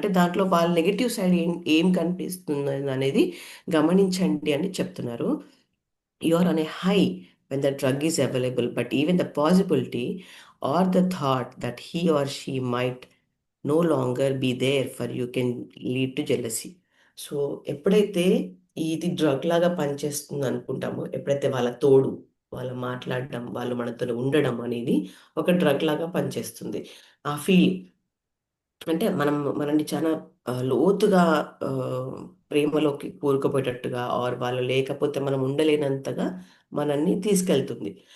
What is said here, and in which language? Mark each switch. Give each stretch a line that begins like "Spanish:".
Telugu: అంటే దాంట్లో వాళ్ళ నెగెటివ్ సైడ్ ఏం కనిపిస్తుందనేది గమనించండి అని చెప్తున్నారు.
English: You are on a high when the drug is available, but even the possibility or the thought that he or she might no longer be there for you can lead to jealousy.
Telugu: So ఎప్పుడైతే ఇది drug లాగా పనిచేస్తుంది అనుకుంటామో, ఎప్పుడైతే వాళ్ళ తోడు, వాళ్ళు మాట్లాడడం, వాళ్ళు మనతో ఉండడం అనేది ఒక డ్రగ్ లాగా పనిచేస్తుంది. ఆ ఫీలింగ్ అంటే మనల్ని చాలా లోతుగా ప్రేమలోకి కూరుకుపోయేటట్టుగా, ఆర్ వాళ్ళు లేకపోతే మనం ఉండలేనంతగా మనల్ని తీసుకెళ్తుంది.